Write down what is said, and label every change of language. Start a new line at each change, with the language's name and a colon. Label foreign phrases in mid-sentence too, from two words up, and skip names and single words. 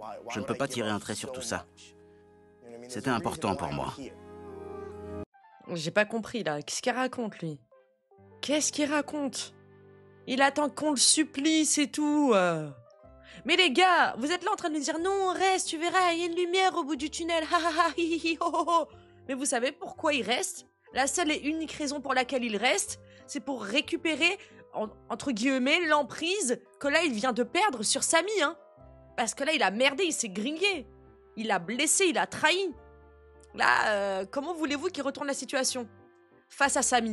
French: Je ne peux pas tirer un trait sur tout ça. C'était important pour moi. J'ai pas compris, là. Qu'est-ce qu'il raconte, lui? Qu'est-ce qu'il raconte? Il attend qu'on le supplie, c'est tout. Mais les gars, vous êtes là en train de me dire non, reste, tu verras, il y a une lumière au bout du tunnel. Ha ha ha, hi hi hi, ho ho ho. Mais vous savez pourquoi il reste? La seule et unique raison pour laquelle il reste, c'est pour récupérer, entre guillemets, l'emprise que là il vient de perdre sur Sammy, hein. Parce que là il a merdé, il s'est grillé. Il a blessé, il a trahi. Là, comment voulez-vous qu'il retourne la situation face à Sammy?